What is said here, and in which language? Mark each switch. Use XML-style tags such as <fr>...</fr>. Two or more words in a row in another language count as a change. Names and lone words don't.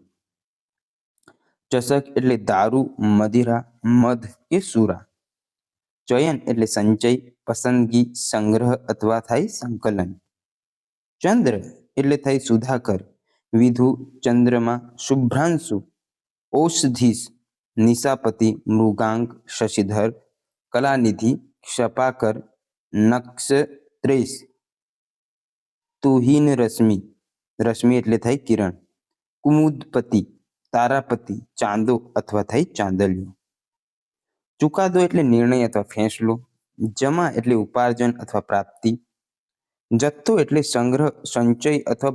<gu>ચષક એટલે દારૂ, મદિરા, મધ કે સુરા. ચયન એટલે સંચય, પસંદગી, સંગ્રહ અથવા થાય સંકલન. ચંદ્ર એટલે થાય સુધાકર, વિધુ, ચંદ્રમા, શુભ્રાંશુ, ઔષધીશ, નિશાપતિ, મૃગાંક, શશિધર, કલાનિધિ, ક્ષપાકર, નક્ષત્રેશ, તુહિન રશ્મિ, રશ્મિ એટલે થાય કિરણ, કુમુદપતિ, તારાપતિ, ચાંદો અથવા થાય ચાંદલિયો. ચુકાદો એટલે નિર્ણય અથવા ફેંસલો, જમા એટલે ઉપાર્જન અથવા પ્રાપ્તિ, જથ્થો એટલે સંગ્રહ, સંચય અથવા</gu>